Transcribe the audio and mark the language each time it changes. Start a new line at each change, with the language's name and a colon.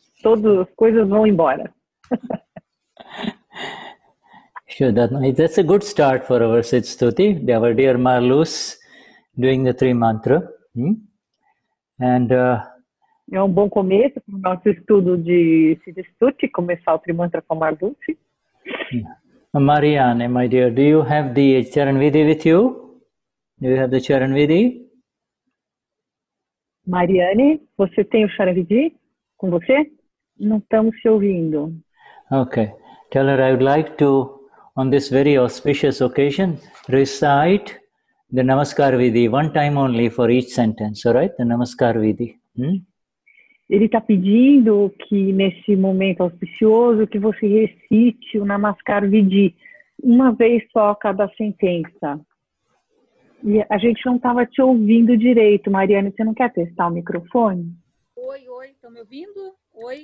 Portuguese: Todas as coisas vão embora.
English: Sure, that's a good start for our Siddha Stuti. Our dear Marluce doing the three mantra. And
Portuguese: é um bom começo para o nosso estudo de Siddha Stuti, começar o Trimantra com a Dulce.
English: Marianne, my dear, do you have the Charan Vidhi with you? Do you have the Charan Vidhi?
Portuguese: Mariane, você tem o Charan Vidhi com você? Não estamos te ouvindo.
English: Okay. Tell her I would like to, on this very auspicious occasion, recite the Namaskar Vidhi one time only for each sentence, all right? The Namaskar Vidhi.
Portuguese: Ele está pedindo que, nesse momento auspicioso, que você recite o Namaskar Vidhi uma vez só cada sentença. E a gente não estava te ouvindo direito. Mariane, você não quer testar o microfone? Oi, estão me ouvindo? Oi.